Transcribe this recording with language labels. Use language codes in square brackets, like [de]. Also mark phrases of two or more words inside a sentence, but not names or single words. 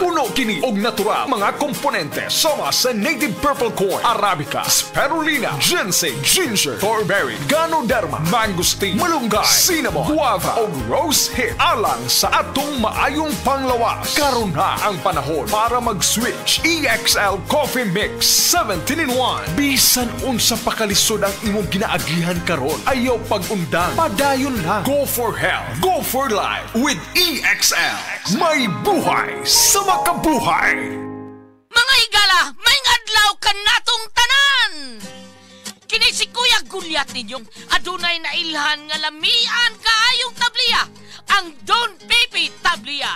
[ceb] Puno kini og natural mga komponente sama sa native purple corn, arabica, spirulina, ginseng, ginger, thornberry, ganoderma, mangosteen, malunggay, cinnamon, guava o rose hip alang sa atong maayong panglawas. Karon na ang panahon para mag-switch. EXL Coffee Mix 17-in-1. Bisan unsa pakalisod ang imong ginaagihan karon, ayaw pag-undang, padayon lang. [en] Go for health, go for life with EXL. [ceb] May buhay sa makabuhay. Mga higala, may adlaw ka natong tanan! Kini si Kuya Gulyat ninyong adunay na ilhan nga lamian kaayong tabliya, ang Don Pepe Tabliya.